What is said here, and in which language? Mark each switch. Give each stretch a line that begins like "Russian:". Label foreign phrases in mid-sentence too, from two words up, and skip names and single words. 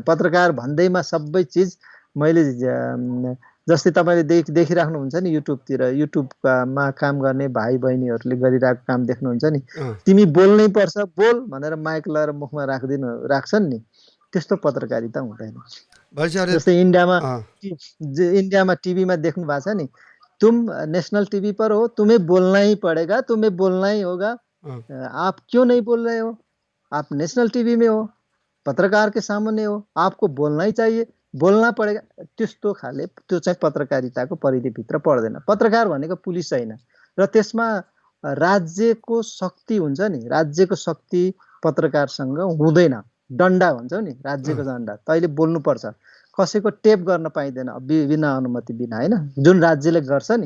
Nepali: पत्रकार भन्दैमा सबै चिज मैले जस्तै तपाईँले देखिराख्नुहुन्छ नि युट्युबमा काम गर्ने भाइ बहिनीहरूले गरिरहेको काम देख्नुहुन्छ नि, तिमी बोल्नै पर्छ, बोल भनेर माइक लगाएर मुखमा राख्छन् नि, त्यस्तो पत्रकारिता हुँदैन। जस्तै इन्डियामा टिभीमा देख्नु भएको छ नि,
Hindi: तुम नेशनल टीवी पर हो, तुम्हें बोलना ही पड़ेगा, तुम्हें बोलना ही होगा, आप क्यों नहीं बोल रहे हो, आप नेशनल टीवी में हो, पत्रकार के सामने हो, आपको बोलना ही चाहिए,
Nepali: बोल्न परेगा। त्यस्तो खाले त्यो चाहिँ पत्रकारिताको परिधिभित्र पर्दैन। पत्रकार भनेको पुलिस होइन, र त्यसमा राज्यको शक्ति हुन्छ नि, राज्यको शक्ति पत्रकारसँग हुँदैन। डन्डा भन्छौ नि, राज्यको डन्डा, तैँले बोल्नुपर्छ, कसैको टेप गर्न पाइँदैन बिना अनुमति बिना होइन, जुन राज्यले गर्छ नि।